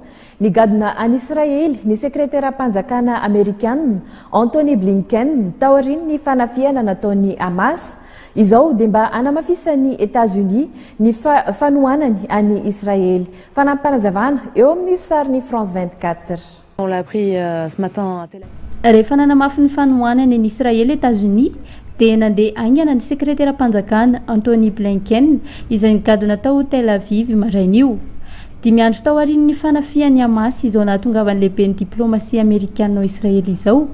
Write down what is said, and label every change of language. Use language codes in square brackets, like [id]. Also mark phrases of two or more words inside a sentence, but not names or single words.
[mg] Ny gadona any Israely ny sekretera-panjakana Amerikanina Antony Blinken taoriny ny fanafiana nataony Hamas. Izao dia mba anamafisany États-Unis ny fanohanany any Israely. Fanampanazavana eo amin'ny sariny France 24. [fr] On l'a appris ce matin à [mg] rehefa nanamafy ny fanohanany any Israely États-Unis dia nandeha aingana ny sekretera-panjakana Antony Blinken izay nigadona tao Tel Aviv marain'io. 5 andro tao aorian'ny fanafian'ny Hamas izao nahatongavan'ny lehibe ny diplomasia amerikano-israely izao.